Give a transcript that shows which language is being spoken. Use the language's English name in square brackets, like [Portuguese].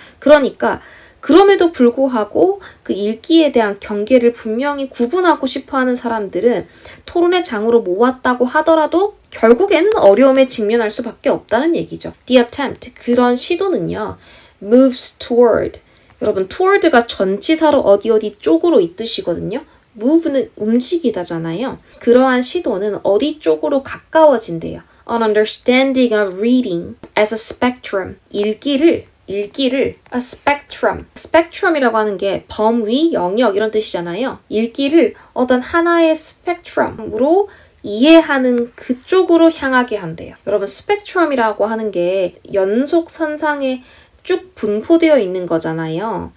[Korean] 그러니까 그럼에도 불구하고 그 읽기에 대한 경계를 분명히 구분하고 싶어하는 사람들은 토론의 장으로 모았다고 하더라도 결국에는 어려움에 직면할 수밖에 없다는 얘기죠. [English] The attempt, [Korean] 그런 시도는요. [English] moves toward, [Korean] 여러분 toward가 전치사로 어디 쪽으로 이 뜻이거든요. move는 움직이다잖아요. 그러한 시도는 어디 쪽으로 가까워진대요. [English] An understanding of reading as a spectrum, [Korean] 읽기를 [English] a spectrum. [Korean] spectrum이라고 하는 게 범위, 영역 이런 뜻이잖아요. 읽기를 어떤 하나의 스펙트럼으로 이해하는 그쪽으로 향하게 한대요. 여러분 스펙트럼이라고 하는 게 연속선상에 쭉 분포되어 있는 거잖아요.